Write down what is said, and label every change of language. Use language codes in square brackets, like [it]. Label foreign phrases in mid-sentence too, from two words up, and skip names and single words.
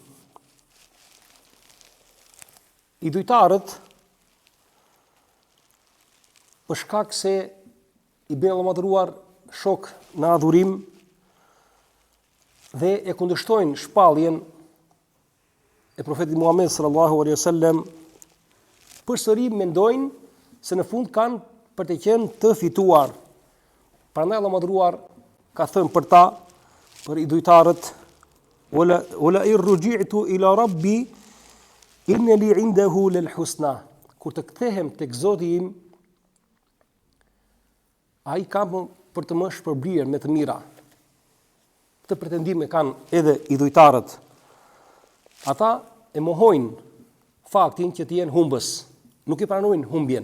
[sq] Idhujtarët, për shkak se i bën Allah madhruar shok në adhurim dhe e kundërshtojnë shpalljen e profetit Muhammed [ar] صلى الله عليه وسلم, [sq] përsëri mendojnë se në fund kanë për të qenë të fituar. Prandaj Allah madhruar ka thënë për ta, për idhujtarët: [ar] "ولئن رجعت إلى ربي إن لي عنده للحسنى." [sq] Kur të kthehem tek Zoti im, ai ka për të më shpërblir me të mira. Këtë pretendime kanë edhe idhujtarët. Ata e mohojnë faktin që të jenë humbës, nuk i pranojnë humbjen.